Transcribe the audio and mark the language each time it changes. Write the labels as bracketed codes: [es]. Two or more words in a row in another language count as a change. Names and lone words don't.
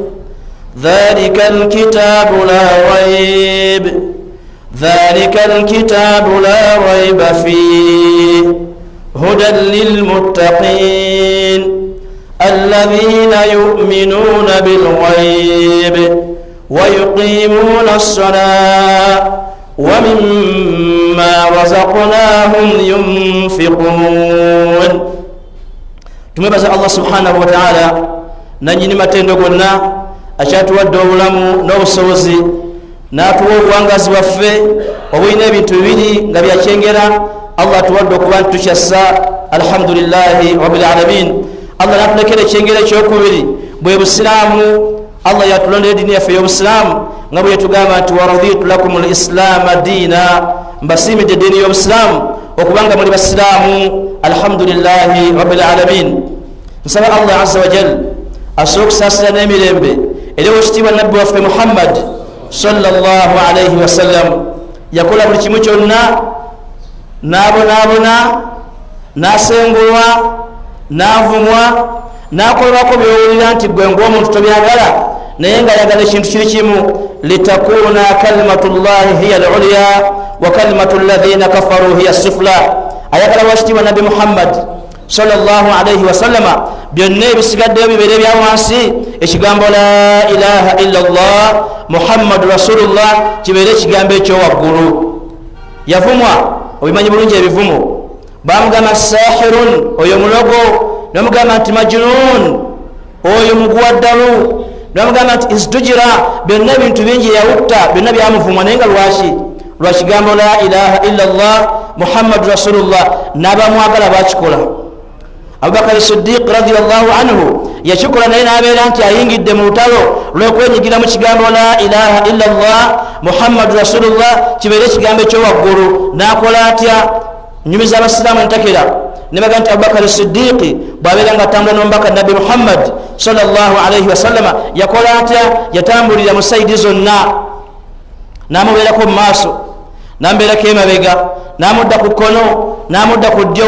[ar] ذلك الكتاب لا ريب فيه هدى للمتقين الذين يؤمنون بالغيب ويقيمون الصلاة ومما رزقناهم ينفقون. [lg] tumebaza [ar] الله سبحانه وتعالى [lg] nanyini matendo gonna akyatuwadde obulamu n'obusobozi n'atuwa obuwangazi bwaffe obulina ebintu bibiri nga byakyengera. Allah atuwadde okuba ntukyassa, [ar] الحمد لله رب العالمين. [lg] Allah natulekera ekyengera ekyokubiri bwe busiraamu. Allah yatulondera eddiini yaffe y'obusiraamu nga bwe yatugamba nti [ar] ورضيت لكم الإسلام دينا, [lg] mbasiimidde eddiini y'obusiraamu okubanga muli basiraamu, [ar] الحمد لله رب العالمين. [lg] nsaba [ar] الله عز وجل [lg] asobola okusaasira n'emirembe eri wekitiibwa nabbi waffe Muhammad [ar] صلى الله عليه وسلم. [lg] yakola buli kimu kyonna, n'abonaabona, n'asengulwa, n'avumwa, n'akolebwako byowulira nti gwe ng'omuntu tobyagala, naye nga ayagala ekintu kiri kimu, [ar] لتكون كلمة الله هي العليا وكلمة الذين كفروا هي السفلى. [lg] ayagala wakitiibwa nabbi Muhammad [ar] صلى الله عليه وسلم [lg] byonna ebisigaddeyo bibeere bya wansi, ekigambo [ar] لا إله إلا الله محمد رسول الله [lg] kibeere ekigambo ekyowaggulu. yavumwa, obimanyi bulungi ebivumo. bamugamba sahirun, oyo mulogo, namugamba nti majnun, oyo muguwaddalu, namugamba nti istujira. byonna ebintu bingi yawutta, byonna byamuvumwa, naye nga lwaki? lwa kigambo [ar] لا إله إلا الله محمد رسول الله. [lg] n'abamwagala bakikola. Abubakar Siddiq [ar] رضي الله عنه [lg] yakikola, naye n'abeera nti ayingidde mu lutalo lw'okwenyigira mu kigambo [ar] لا إله إلا الله محمد رسول الله [lg] kibeere ekigambo ekyowaggulu. n'akola atya? nyumiza abasiraamu ntakera ne baga nti Abubakar Siddiq bw'abeera nga atambula n'omubaka nabbi Muhammad [ar] صلى الله عليه وسلم [lg] yakola atya? yatambulira mu sayidi zonna, n'amubeerako mu maaso, n'amubeerako emabega, n'amudda ku kkono, n'amudda ku ddyo.